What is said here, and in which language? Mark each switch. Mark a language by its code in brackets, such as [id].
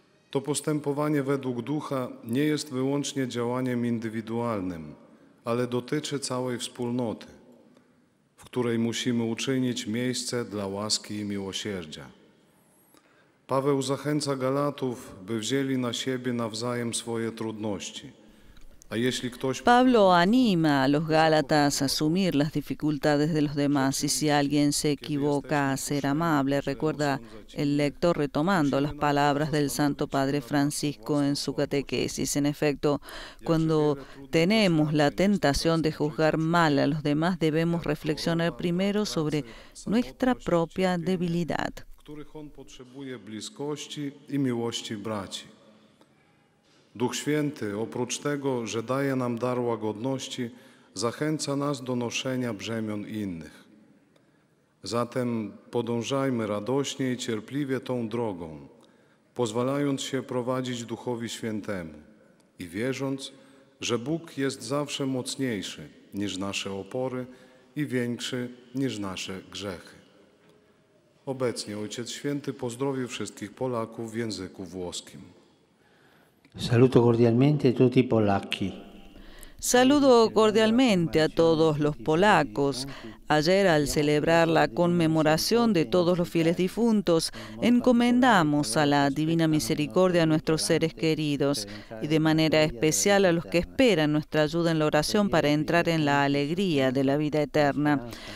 [pl] To postępowanie według Ducha nie jest wyłącznie działaniem indywidualnym, ale dotyczy całej wspólnoty. której musimy uczynić miejsce dla łaski i miłosierdzia. Paweł zachęca Galatów, by wzięli na siebie nawzajem swoje trudności. [es] Pablo anima a los Gálatas a asumir las dificultades de los demás y si alguien se equivoca a ser amable, recuerda el lector retomando las palabras del Santo Padre Francisco en su catequesis. En efecto, cuando tenemos la tentación de juzgar mal a los demás, debemos reflexionar primero sobre nuestra propia debilidad. [pl] Których on potrzebuje bliskości i miłości braci. Duch Święty, oprócz tego, że daje nam dar łagodności, zachęca nas do noszenia brzemion innych. Zatem podążajmy radośnie i cierpliwie tą drogą, pozwalając się prowadzić Duchowi Świętemu i wierząc, że Bóg jest zawsze mocniejszy niż nasze opory i większy niż nasze grzechy. Obecnie Ojciec Święty pozdrowił wszystkich Polaków w języku włoskim. [it] Saluto cordialmente a tutti i polacchi. [es] Saludo cordialmente a todos los polacos. Ayer, al celebrar la conmemoración de todos los fieles difuntos, encomendamos a la Divina Misericordia a nuestros seres queridos y de manera especial a los que esperan nuestra ayuda en la oración para entrar en la alegría de la vida eterna.